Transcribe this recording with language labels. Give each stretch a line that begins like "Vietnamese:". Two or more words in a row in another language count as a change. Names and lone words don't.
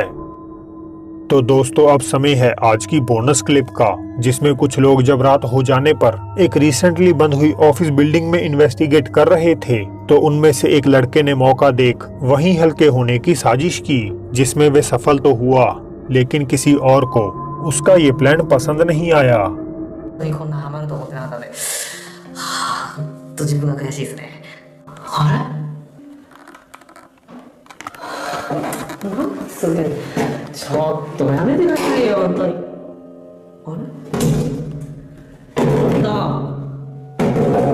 Hindi: तो दोस्तों, अब समय है आज की बोनस क्लिप का, जिसमें कुछ लोग जब रात हो जाने पर एक रिसेंटली बंद हुई ऑफिस बिल्डिंग में इन्वेस्टिगेट कर रहे थे, तो उनमें से एक लड़के ने मौका देख वहीं हल्के होने की साजिश की, जिसमें वे सफल तो हुआ, लेकिन किसी और को उसका ये प्लान पसंद नहीं आया।
Japanese: こんなハマると思ってなかったので、と自分が悔しいですね。あれ？すげえ。ちょっとやめてくださいよ、本当に。あれ？